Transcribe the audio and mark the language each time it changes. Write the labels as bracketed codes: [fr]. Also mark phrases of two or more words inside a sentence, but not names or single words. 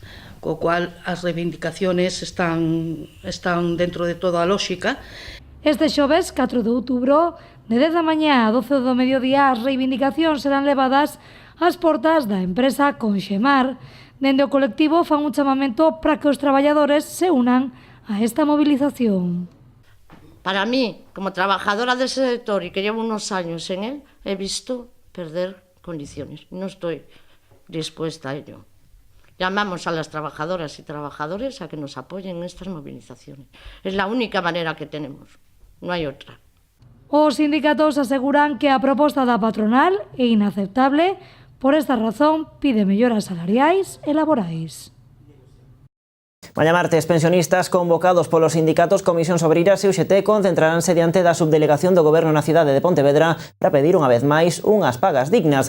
[gl] Co cual as reivindicaciones están dentro de toda a lóxica. Este xoves, 4 de outubro, de 10 da mañá a 12 do mediodía, as reivindicacións serán levadas ás portas da empresa Conxemar. Dende o colectivo fan un chamamento para que os traballadores se unan a esta movilización. [es] Para mí, como trabajadora dese sector e que llevo unos años en él, he visto perder condiciones. No estoy dispuesta a ello. Llamamos a las trabajadoras y trabajadores a que nos apoyen en estas movilizaciones. Es la única manera que tenemos, no hay otra. [gl] Os sindicatos aseguran que a proposta da patronal é inaceptable, por esta razón pide melloras salariais e laborais. Mañá martes, pensionistas convocados polos sindicatos Comisións Obreiras e UGT concentraránse diante da subdelegación do Goberno na cidade de Pontevedra para pedir unha vez máis unhas pagas dignas.